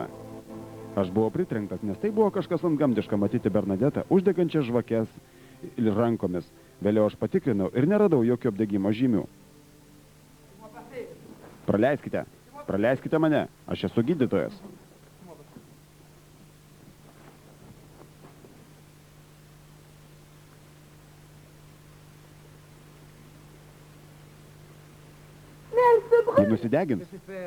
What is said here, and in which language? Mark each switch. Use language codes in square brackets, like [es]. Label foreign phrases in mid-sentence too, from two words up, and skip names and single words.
[lt] Aš buvau pritrenktas, nes tai buvo kažkas antgamtiška matyti Bernadetą uždegančią žvakes rankomis. Vėliau aš patikrinau ir neradau jokio apdegimo žymių. Praleiskite mane, aš esu gydytojas. [fr] Mais elle se brûle. [lt] Jei nusidegins, [fr] Laissez faire.